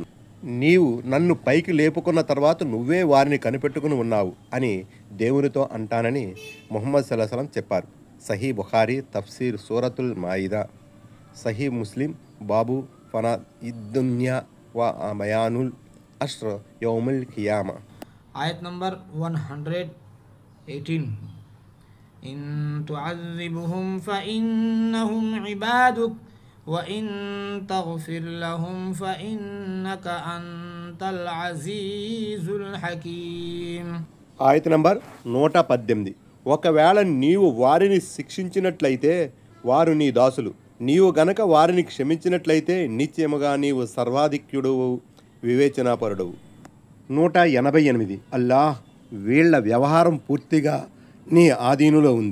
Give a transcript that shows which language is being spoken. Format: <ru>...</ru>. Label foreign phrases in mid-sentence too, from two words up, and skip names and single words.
<te>నీవు నన్ను పైకి లేపుకున్న తర్వాత నువ్వే వారిని కనిపెట్టుకుని ఉన్నావు అని దేవునితో అంటానని ముహమ్మద్</te> <ar>صلى الله عليه وسلم</ar> <te>చెప్పారు. సహీ బుఖారీ తఫ్సీర్ సూరతుల్ మాయిదా, సహీ ముస్లిం బాబు ఫనా ఇద్దున్యా వ బయానుల్ అష్ర యౌముల్ ఖియామా. ఆయత్ నంబర్ 118</te> <ar>إن تعذبهم فإنهم عبادك وإن تغفر لهم فإنك أنت العزيز الحكيم.</ar> <te>ఆయత నంబర్ 118. ఒకవేళ నీవు వారిని శిక్షించినట్లయితే వారు నీ దాసులు. నీవు గనక వారిని క్షమించినట్లయితే నిశ్చయముగా నీవు సర్వాధిక్యుడువు, వివేచనాపరుడవు. 188. అల్లాహ్, వీళ్ల వ్యవహారం పూర్తిగా నీ ఆధీనులో ఉంది.</te>